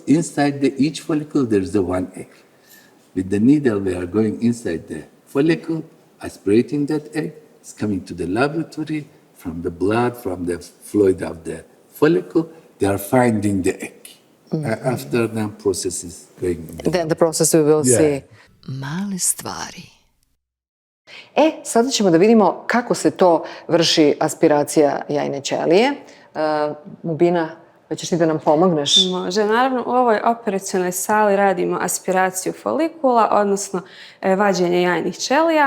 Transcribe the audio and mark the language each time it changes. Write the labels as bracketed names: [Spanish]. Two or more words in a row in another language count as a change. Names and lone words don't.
[English] Inside each follicle, there's the one egg. With the needle, we are going inside the follicle, aspirating that egg. It's coming to the laboratory. From the blood, from the fluid of the follicle, they are finding the egg. After that process is going on. Then the process we will see. [Serbian] Male stvari. Sada ćemo da vidimo kako se to vrši aspiracija jajne ćelije. Mubina, hoćeš ti da nam pomogneš? Može. Naravno, u ovoj operacionoj sali radimo aspiraciju folikula, odnosno vađenje jajnih ćelija.